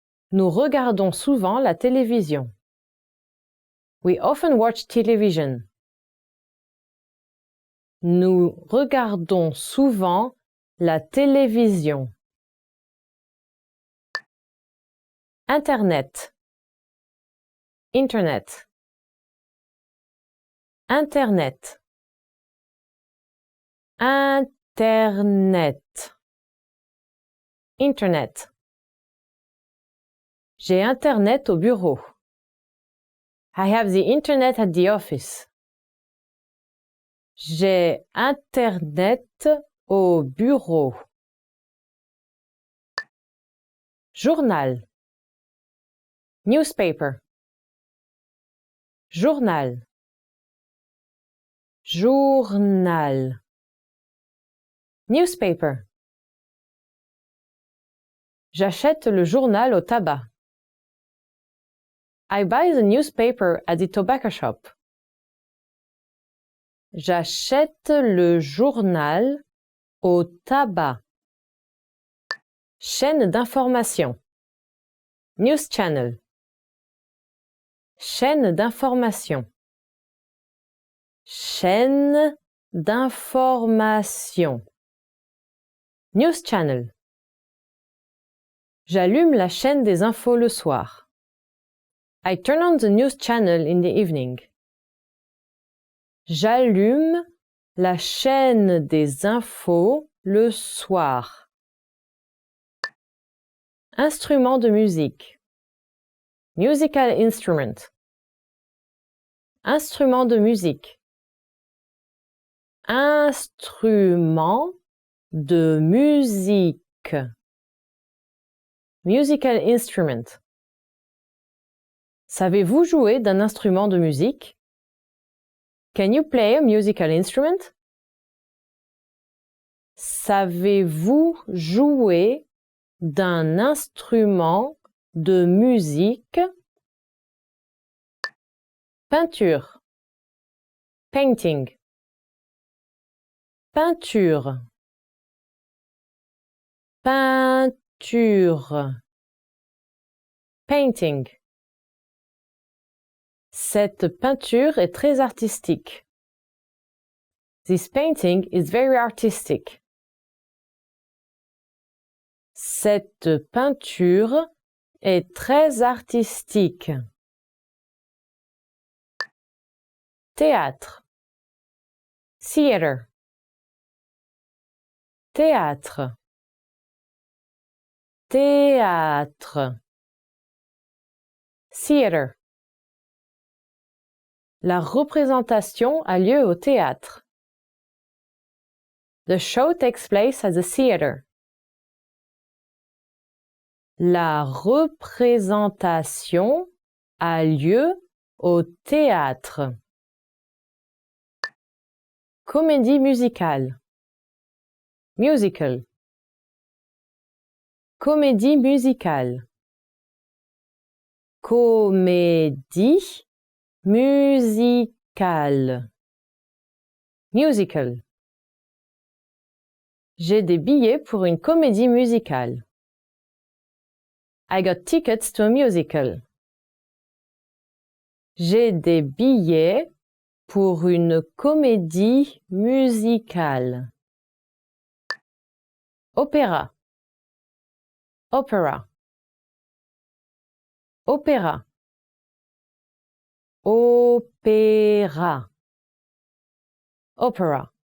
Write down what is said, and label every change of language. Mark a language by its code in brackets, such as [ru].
[fr] Nous regardons souvent la télévision. [en] We often watch television. [fr] Nous regardons souvent la télévision. Internet. Internet. Internet. Internet. Internet. J'ai Internet au bureau. [en] I have the internet at the office. [fr] J'ai Internet au bureau. Journal. [en] Newspaper. [fr] Journal. Journal. [en] Newspaper. [fr] J'achète le journal au tabac. [en] I buy the newspaper at the tobacco shop. [fr] J'achète le journal au tabac. Chaîne d'information. [en] News channel. [fr] Chaîne d'information. Chaîne d'information. [en] News channel. [fr] J'allume la chaîne des infos le soir. [en] I turn on the news channel in the evening. [fr] J'allume la chaîne des infos le soir. Instrument de musique. [en] Musical instrument. [fr] Instrument de musique. Instrument de musique. [en] Musical instrument. [fr] Savez-vous jouer d'un instrument de musique? [en] Can you play a musical instrument? [fr] Savez-vous jouer d'un instrument de musique? Peinture. [en] Painting. [fr] Peinture. Peinture. [en] Painting. [fr] Cette peinture est très artistique. [en] This painting is very artistic. [fr] Cette peinture est très artistique. Théâtre. [en] Theater. [fr] Théâtre. Théâtre. [en] Theater. [fr] La représentation a lieu au théâtre. [en] The show takes place at the theater. [fr] La représentation a lieu au théâtre. Comédie musicale. [en] Musical. [fr] Comédie musicale. Comédie musicale. [en] Musical. [fr] J'ai des billets pour une comédie musicale. [en] I got tickets to a musical. [fr] J'ai des billets pour une comédie musicale. Opéra. [en] Opera. [fr] Opéra. Opéra. [en] Opera.